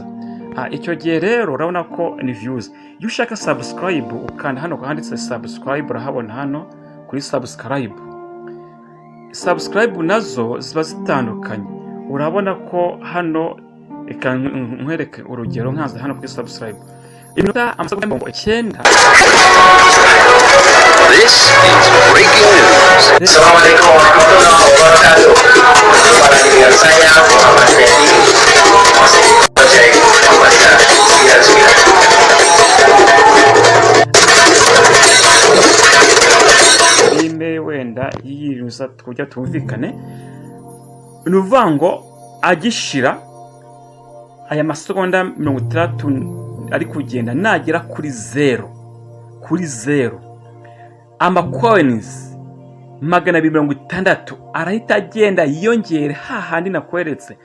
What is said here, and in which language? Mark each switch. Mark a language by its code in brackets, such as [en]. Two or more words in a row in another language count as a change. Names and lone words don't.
[rw] Icyo gihe rero urabona ko ni views. Iyo ushaka subscribe ukanda hano handitse subscribe, urahabona hano kuri subscribe nazo ziba zitandukanye. Urabona ko hano reka nkwereke urugero nkaza hano kuri subscribe. Iminota amasegonda 9. [en] This is breaking news. [ar] السلام عليكم ورحمة الله وبركاته. [id] Jumpa lagi dengan saya Muhammad Fendi. Masih di project Kembalikan Sekian-Sekian. [rw] Ime wenda yiruza kujya tumvikane. Nuvuga ngo agishira aya masegonda 60 ari kugenda nagera kuri 0 amacoins 260 arahita agenda yiyongere hahandi nakweretse.